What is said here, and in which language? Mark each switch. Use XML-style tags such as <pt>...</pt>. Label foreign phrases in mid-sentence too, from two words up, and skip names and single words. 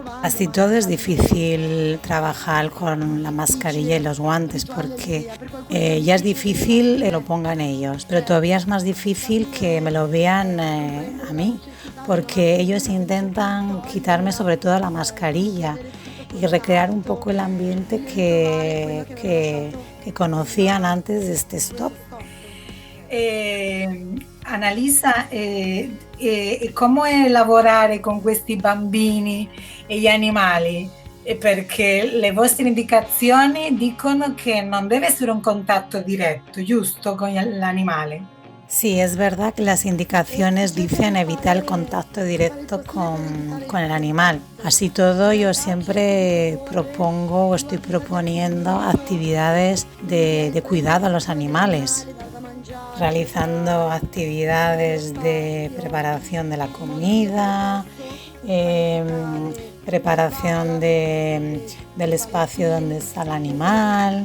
<es>Así todo es difícil trabajar con la mascarilla y los guantes porque ya es difícil que lo pongan ellos, pero todavía es más difícil que me lo vean a mí, porque ellos intentan quitarme sobre todo la mascarilla y recrear un poco el ambiente que conocían antes de este stop.</es> <it>Annalisa, come lavorare con questi bambini e gli animali? Perché le vostre indicazioni dicono che non deve essere un contatto diretto, giusto, con l'animale?</it> <es>Sí, es verdad que las indicaciones dicen evitar el contacto directo con el animal. Así todo, yo siempre propongo o estoy proponiendo actividades de cuidado a los animales, realizando actividades de preparación de la comida, preparación del espacio donde está el animal.</es>